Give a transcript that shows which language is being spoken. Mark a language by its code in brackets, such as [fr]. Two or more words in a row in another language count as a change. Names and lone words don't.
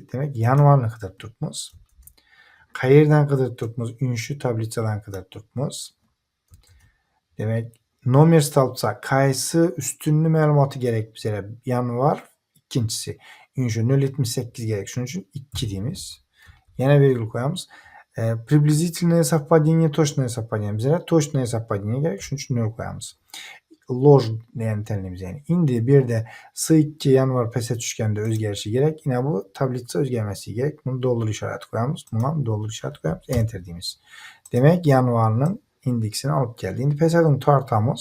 [uz] Demak, yanvarni qidirib turibmiz. Qayerdan qidirib turibmiz? Shu tablitsadan qidirib turibmiz. Demak, nomer stolpsa qaysi ustunni ma'lumoti kerak bizga? Yanvar ikkinchisi. Shu 0.78 kerak. Shuning uchun 2 deymiz. Yana virgul qo'yamiz. [ru] Приблизительное совпадение, точное совпадение. [uz] Bizga [ru] точное совпадение [uz] kerak. Shuning uchun 0 qo'yamiz. Loj degani tanlaymiz. Yani endi bu yerda S2 yanvar pastga tushganda o'zgarishi kerak. Yana bu tablitsa o'zgarmasligi kerak. Buni dollar ishorati qo'yamiz. Buni ham dollar ishorati qo'yamiz. Enter deymiz. Demak, yanvarning indeksini olib keldi. Endi pastdan tortamiz.